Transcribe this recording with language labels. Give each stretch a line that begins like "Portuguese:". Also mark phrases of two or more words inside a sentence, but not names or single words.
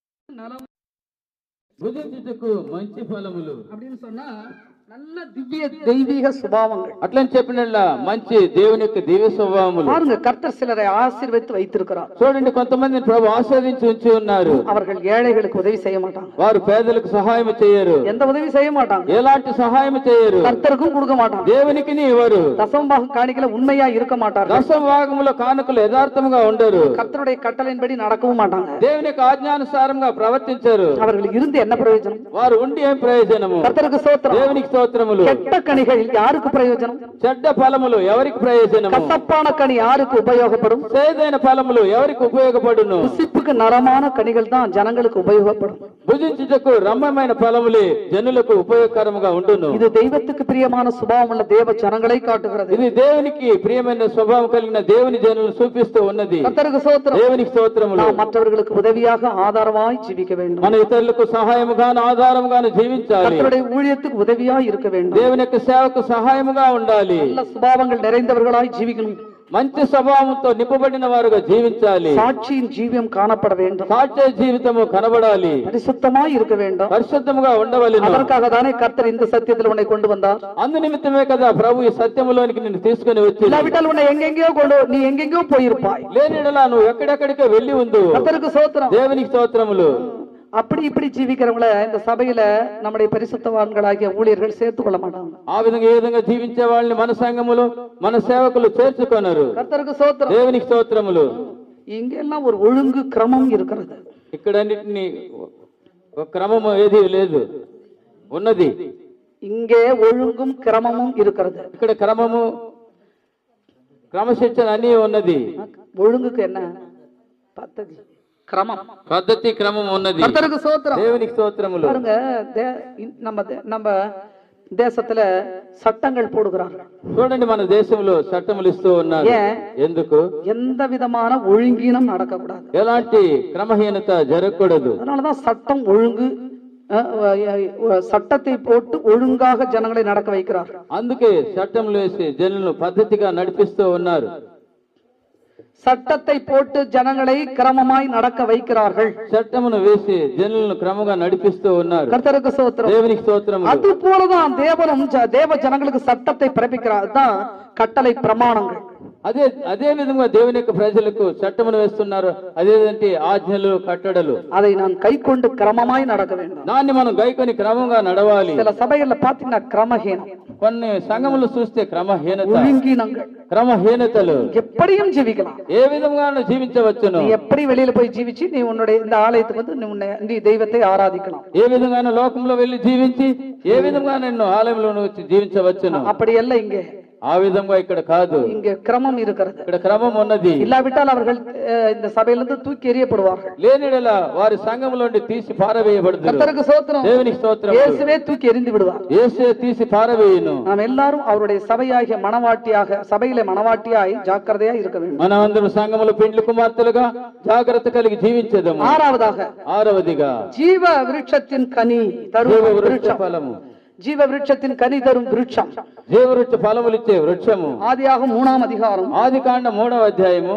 Tamil: நலம்
Telugu: భుజించుటకు మంచి ఫలములు
Tamil: அப்படின்னு சொன்னா நல்ல திவ்ய தெய்வீக சுபாவங்கள்.
Telugu: అట్లని చెప్పినట్లా మంచి దేవుని యొక్క దివ్య స్వభావములు.
Tamil: பாருங்க, கர்த்தர் சிலரை ஆசீர்வதித்து வைத்திருக்கிறார்.
Telugu: చూడండి, కొంతమందిని ప్రభు ఆశీర్వదించి ఉంచి ఉన్నారు.
Tamil: அவர்கள் ஏழைகளுக்கு உதவி செய்ய மாட்டாங்க.
Telugu: వారు పేదలకు సహాయం చేయరు.
Tamil: எந்த உதவி செய்ய மாட்டாங்க.
Telugu: ఎలాంటి సహాయం చేయరు.
Tamil: கர்த்தருக்கும் கொடுக்க மாட்டாங்க.
Telugu: దేవునికి ఇవ్వరు.
Tamil: தசமபாக காணிக்கல உண்மையா இருக்க மாட்டார்கள்.
Telugu: దశమ భాగములో కానుకలు యథార్థముగా ఉండరు.
Tamil: கர்த்தருடைய கட்டளையின்படி நடக்கவும் மாட்டாங்க.
Telugu: దేవుని యొక్క ఆజ్ఞానుసారంగా ప్రవర్తించరు.
Tamil: அவர்கள் இருந்து என்ன பிரயோஜனம்?
Telugu: వారు ఉండి ఏం ప్రయోజనము?
Tamil: கர்த்தருக்கு ஸ்தோத்திரம்.
Telugu: దేవునికి స్తోత్రములు.
Tamil: கெட்ட கனிகள் யாருக்கு பிரயோஜனம்?
Telugu: చెడ్డ ఫలములు ఎవరికి ప్రయోజనము?
Tamil: கசப்பான கனி யாருக்கு உபயோகப்படும்?
Telugu: చేదైన ఫలములు ఎవరికి ఉపయోగపడును?
Tamil: புசிப்புக்கு நரமான கனிகள் தான் ஜனங்களுக்கு உபயோகப்படும்.
Telugu: భుజించుటకు రమ్యమైన ఫలములే జనులకు ఉపయోగకరముగా ఉండును.
Tamil: இது தெய்வத்துக்கு பிரியமான சுபாவம் உள்ள தேவ ஜனங்களை காட்டுகிறது.
Telugu: ఇది దేవునికి ప్రియమైన స్వభావం కలిగిన దేవుని జనులను చూపిస్తూ ఉన్నది.
Tamil: கர்த்தருக்கு ஸ்தோத்திரம்.
Telugu: దేవునికి స్తోత్రములు.
Tamil: நாம் மற்றவர்களுக்கு உதவியாக ஆதரவாய் ஜீவிக்க வேண்டும்.
Telugu: మన ఇతరులకు సహాయముగాను ఆధారముగాను జీవించాలి.
Tamil: கர்த்தருடைய ஊழியத்துக்கு உதவியாய் இருக்க வேண்டும்.
Telugu: దేవుని యొక్క సేవకు సహాయముగా ఉండాలి.
Tamil: நல்ல சுபாவங்கள் நிறைந்தவர்களாய் ஜீவிக்கணும்.
Telugu: మంచి స్వభావంతో నింపబడిన వారుగా జీవించాలి.
Tamil: சாட்சியின் ஜீவியம் காணப்பட வேண்டும்.
Telugu: సాక్ష్య జీవితము కనబడాలి.
Tamil: பரிசுத்தமாய் இருக்க வேண்டும்.
Telugu: పరిశుద్ధముగా ఉండవలెను.
Tamil: அதற்காக தானே கர்த்தர் இந்த சத்தியத்தில் உன்னை கொண்டு வந்தார்.
Telugu: అందు నిమిత్తమే కదా ప్రభు ఈ సత్యములోనికి నిన్ను తీసుకుని వచ్చి.
Tamil: இல்லாவிட்டால் உன்னை எங்கெங்கயோ நீ எங்கெங்கயோ போயிருப்பாய்.
Telugu: లేనిడలా నువ్వు ఎక్కడెక్కడికో వెళ్ళి ఉండు.
Tamil: கர்த்தருக்கு ஸ்தோத்திரம்.
Telugu: దేవునికి స్తోత్రములు.
Tamil: அப்படி இப்படி ஜீவிக்கிறவங்கள இந்த சபையில நம்முடைய பரிசுத்தவான்களாகிய ஊழியர்கள் சேர்த்து கொள்ள மாட்டாங்க.
Telugu: ఆ విధంగా ఏ విధంగా జీవించే వాళ్ళని మన సంఘములో మన సేవకులు చేర్చుకొనరు.
Tamil: கர்த்தருக்கு ஸ்தோத்திரம்.
Telugu: దేవునికి స్తోత్రములు.
Tamil: இங்க எல்லாம் ஒரு ஒழுங்கு கிரமம் இருக்கிறது.
Telugu: ఇక్కడన్నిటిని ఒక క్రమము ఏది లేదు, ఉన్నది.
Tamil: இங்கே ஒழுங்கும் கிரமமும் இருக்கிறது.
Telugu: ఇక్కడ క్రమము క్రమశిక్షణ అన్నీ ఉన్నది.
Tamil: ஒழுங்குக்கு என்ன பద్ధதி? கிரமம்,
Telugu: పద్ధతి, క్రమం ఉన్నది.
Tamil: கர்த்தருக்கு ஸ்தோத்திரம்.
Telugu: దేవునికి స్తోత్రములు.
Tamil: பாருங்க, நம்ம தேசத்துல சட்டங்கள் போடுகிறார்கள்.
Telugu: చూడండి, మన దేశంలో చట్టములు ఇస్తూ ఉన్నారు. ఎందుకు?
Tamil: எந்த விதமான ஒழுங்கீனம் நடக்கக்கூடாது.
Telugu: ఎలాంటి క్రమహీనత జరగకూడదు.
Tamil: அதனாலதான் சட்டம் ஒழுங்கு, சட்டத்தை போட்டு ஒழுங்காக ஜனங்களை நடக்க வைக்கிறார்கள்.
Telugu: అందుకే చట్టములు వేసి జనులను పద్ధతిగా నడిపిస్తూ ఉన్నారు.
Tamil: சட்டத்தை போட்டு ஜனங்களை கிரமமாய் நடக்க வைக்கிறார்கள்.
Telugu: చట్టమును వేసి జనులను క్రమంగా నడిపిస్తూ ఉన్నారు.
Tamil: கர்த்தருக்கு ஸ்தோத்திரம்.
Telugu: దేవునికి స్తోత్రములు.
Tamil: அது போலதான் தேவனும் தேவ ஜனங்களுக்கு சட்டத்தை பிறப்பிக்கிறார். தான் கட்டளை பிரமாணங்கள்.
Telugu: అదే విధంగా దేవుని యొక్క ప్రజలకు చట్టమును వేస్తున్నారు. అదేంటి? ఆజ్ఞలు, కట్టడలు.
Tamil: அதை நான் கை கொண்டு கிரமமாய் நடக்க வேண்டும்.
Telugu: దాన్ని మనం గైకొని క్రమంగా నడవాలి.
Tamil: சில சபைகள்ல பாத்தீங்கன்னா கிரமஹீனம்.
Telugu: కొన్ని సంఘములు చూస్తే క్రమహీనత,
Tamil: ஒழுங்கீனங்கள்,
Telugu: క్రమహీనతలు.
Tamil: எப்படியும் ஜீவிக்கலாம்.
Telugu: ఏ విధంగా జీవించవచ్చును?
Tamil: நீ எப்படி வெளியில போய் ஜீவிச்சு நீ உன்னுடைய இந்த ஆலயத்துக்கு வந்து நீ தெய்வத்தை ஆராதிக்கலாம்.
Telugu: ఏ విధంగా లోకంలో వెళ్ళి జీవించి ఏ విధంగా నిన్ను ఆలయంలో వచ్చి జీవించవచ్చును.
Tamil: அப்படி அல்ல இங்கே.
Telugu: ఆ విధంగా ఇక్కడ కాదు.
Tamil: இங்க கிரமம் இருக்கிறது.
Telugu: ఇక్కడ క్రమం ఉన్నది.
Tamil: இல்லாவிட்டால் அவர்கள் இந்த சபையிலிருந்து தூக்கி எறியப்படுவார்கள்.
Telugu: లేనిడలా వారి సంఘములో నుండి తీసి పారవేయబడుదురు.
Tamil: கர்த்தருக்கு ஸ்தோத்திரம்.
Telugu: దేవునికి స్తోత్రం.
Tamil: இயேசுவே தூக்கி எறிந்து விடுவார்.
Telugu: యేసే తీసి పారవేయును.
Tamil: நாம் எல்லாரும் அவருடைய சபையாகிய மனவாட்டியாக, சபையிலே மனவாட்டியாய் ஜாக்கிரதையா இருக்க வேண்டும்.
Telugu: మనమందరం సంఘములో పెండ్లి కుమార్తెలుగా జాగ్రత్త కలిగి జీవించేదము. ఆరవదిగా
Tamil: ஜீவ விருட்சத்தின் கனி தரும் వృక్షఫలము. ஜீவ விருட்சத்தின் கனி தரும் వృక్షం.
Telugu: జీవవృక్ష ఫలములు ఇచ్చే వృక్షము. ఆదియాగమం 3వ అధ్యాయం, ఆదికాండ 3వ అధ్యాయము